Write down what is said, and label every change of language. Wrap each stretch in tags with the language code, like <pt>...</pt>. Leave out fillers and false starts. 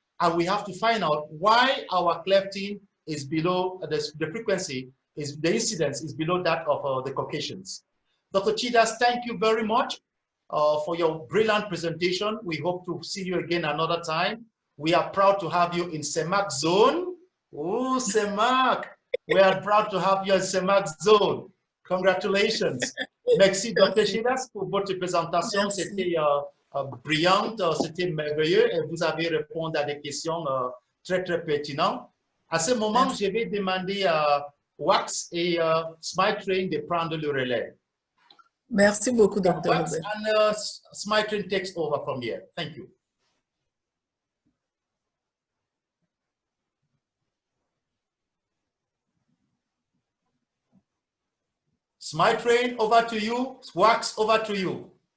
<en>And we have to find out why our clefting is below, the frequency, the incidence is below that of the Caucasians. Dr. Chidas, thank you very much for your brilliant presentation. We hope to see you again another time. We are proud to have you in CEMAC zone. Oh, CEMAC. We are proud to have you in CEMAC zone. Congratulations.</en> <fr>Merci, Dr. Chidas, pour votre présentation. C'était brillante, c'était merveilleux et vous avez répondu à des questions très, très pertinentes. À ce moment, je vais demander à Wax et Smile Train de prendre le relais. Merci beaucoup, Dr.</fr> <en>Wax and Smile Train takes over from here. Thank you. Smile Train, over to you. Wax, over to you.</en>